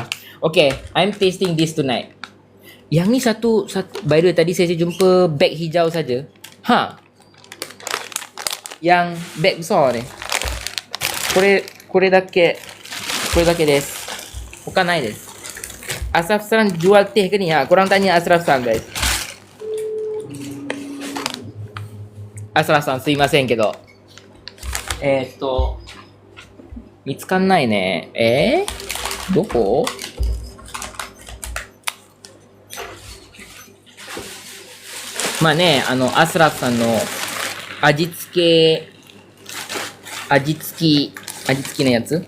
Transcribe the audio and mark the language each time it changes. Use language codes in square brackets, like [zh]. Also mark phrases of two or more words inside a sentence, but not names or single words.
[en] Okay, I'm tasting this tonight. [ms] Yang ni satu [en] by the way, [ms] tadi saya jumpa bag hijau saja. Yang bag besar ni. [ja] Kore dake desu. Bukanai desu. [ms] Asraf San jual teh ke ni? Korang tanya Asraf San guys. [ja] Asraf San, sumimasen kedo. 見つかんないね。どこ？まあね、アスラフさんの味付きのやつ。